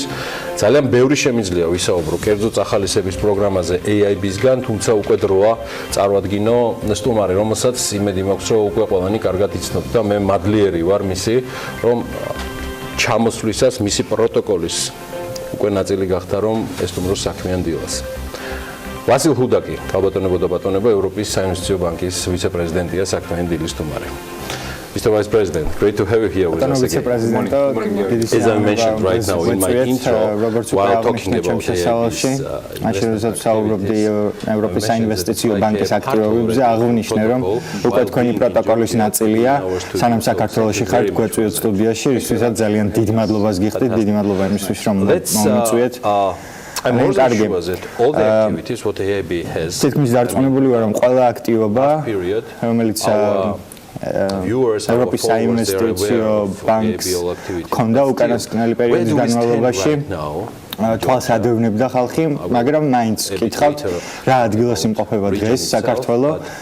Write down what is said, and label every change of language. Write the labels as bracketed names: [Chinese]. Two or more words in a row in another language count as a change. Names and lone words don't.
[Georgian] ძალიან ბევრი შემიძლია ვისაუბრო კერძო წახალისების პროგრამაზე EIB-ისგან, თუმცა უკვე დროა წარვადგინო სტუმარი, რომელსაც იმედი მაქვს, რომ უკვე ყველანი კარგად იცნობთ და მე მადლიერი ვარ მისი, რომ ჩამოსვლისას მისი პროტოკოლის უკვე ნაწილი გახდა, რომ ესტუმროს საქმიან დილას. ვასილ ხუდაკი, ალბათონებო და ბატონებო, ევროპის საინვესტიციო ბანკის ვიცე-პრეზიდენტია, საქმიანი დილის სტუმარი. [English] Mr. Vice President, great to have you here with us again. As I mentioned right now in my intro, while talking about [Georgian] ევროპის საინვესტიციო ბანკის აქტივობებზე აღვნიშნე, რომ უკვე თქვენი პროტოკოლის ნაწილია, სანამ საქართველოში ხართ გვეწვიოთ სტუდიაში, რისთვისაც ძალიან დიდ მადლობას გიხდით, დიდი მადლობა იმისთვის, რომ მომიწვიეთ. [English] I'm more sure that all the activities what EIB has. [Georgian] თითქმის დარწმუნებული ვარ, რომ ყველა აქტივობა, რომელიც ევროპის საინვესტიციო ბანკს ქონდა უკანასკნელი პერიოდის განმავლობაში, თვალს ადევნებდა ხალხი, მაგრამ მაინც კითხავთ, რა ადგილას იმყოფება დღეს საქართველოს.